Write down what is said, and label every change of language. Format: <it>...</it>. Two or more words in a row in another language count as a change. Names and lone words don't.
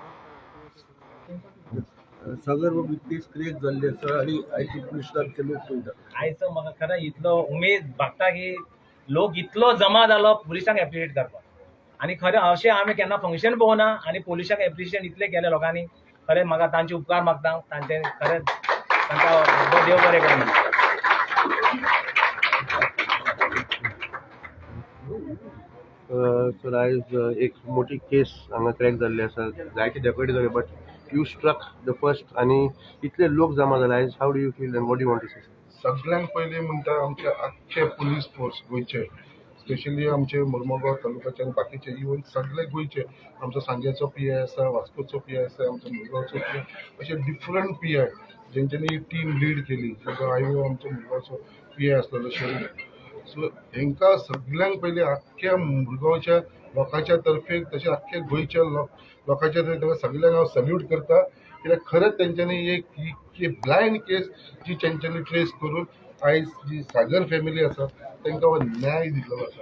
<kok>सगळं विकतीच क्रिएट जाल्ले आसा आनी आयची पुलिसांचे लोक पळयतात. आयचो म्हाका खरें इतलो उमेद भागता की लोक इतलो जमा जालो पुलिसांक एप्रिशिएट करपाक. आनी खरें अशें आमी केन्ना फंक्शन पळोवना आनी पुलिसांक एप्रिशिएट इतलें केलें लोकांनी. खरें म्हाका तांचे उपकार मागता. तांचे खरें तांकां देव बरें करूं. सर आयज एक मोठी केस हांगा क्रॅक जाल्ली आसा. जायते डेप्युटी जाले</kok> <en>but you struck the first</en> <kok>आनी इतले लोक जमा जाले आयज.</kok> <en>How do you feel and what do you want to say?</en> <kok>सगळ्यांत पयलीं म्हणटा आमचे आख्खे पुलीस फोर्स गोंयचे स्पेशली आमचे मुर्मुगांव तालुक्याचे आनी बाकीचे इवन सगळे गोंयचे आमचो सांगेचो PI आसा वास्कोचो PI आसा आमचो मुरगांवचो PI अशे डिफरंट PI जेंच्यांनी टीम लीड केली. जसो आयो आमचो मुरगांवचो PI आसलेलो शरीफ सो हांकां सगळ्यांक पयलीं आख्ख्या मुरगांवच्या लोकांच्या तर्फे तशें आख्ख्या गोंयच्या लोकांच्या तर्फे सगळ्यांक हांव सल्यूट करता कित्याक खरेंच तेंच्यांनी एक ब्लायंड केस जी तेंच्यांनी ट्रेस करून आयज जी सागर फॅमिली आसा तांकां हो न्याय दिल्लो आसा.</kok>